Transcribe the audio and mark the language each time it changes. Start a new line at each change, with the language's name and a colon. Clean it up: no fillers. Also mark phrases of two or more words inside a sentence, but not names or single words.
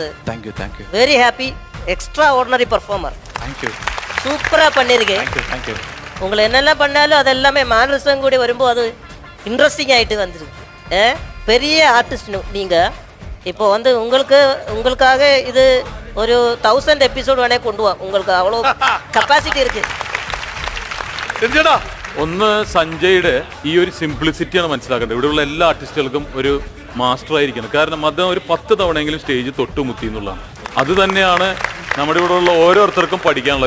English: Thank you thank you. Very happy. Extraordinary performer.
Tamil: தேங்க்யூ. சூப்பராக பண்ணியிருக்கேன்.
English: Thank you thank you.
Tamil: உங்களை என்னெல்லாம் பண்ணாலும் அதெல்லாமே மானரசம் கூடி வரும்போது அது இன்ட்ரெஸ்டிங் ஆகிட்டு வந்துருக்கு. பெரிய ஆர்டிஸ்ட் நீங்கள். இப்போ வந்து உங்களுக்காக இது
Malayalam: ഒരു 1000 എപ്പിസോഡ് വേണേൽ കൊണ്ടുപോകാം.
Tamil: உங்களுக்கு அவ்வளோ കപ്പാസിറ്റി ഇருக்கு.
Malayalam: ഒന്ന് സഞ്ജയുടെ ഈ ഒരു സിംപ്ലിസിറ്റിയാണ് മനസ്സിലാക്കേണ്ടത്. ഇവിടെയുള്ള എല്ലാ ആർട്ടിസ്റ്റുകൾക്കും ഒരു മാസ്റ്റർ ആയിരിക്കണം. കാരണം അദ്ദേഹം ഒരു 10 തവണയെങ്കിലും സ്റ്റേജ് തൊട്ടുമുത്തി എന്നുള്ളതാണ്. അത് തന്നെയാണ് നമ്മുടെ ഇവിടെ ഉള്ള ഓരോരുത്തർക്കും പഠിക്കാനുള്ളത്.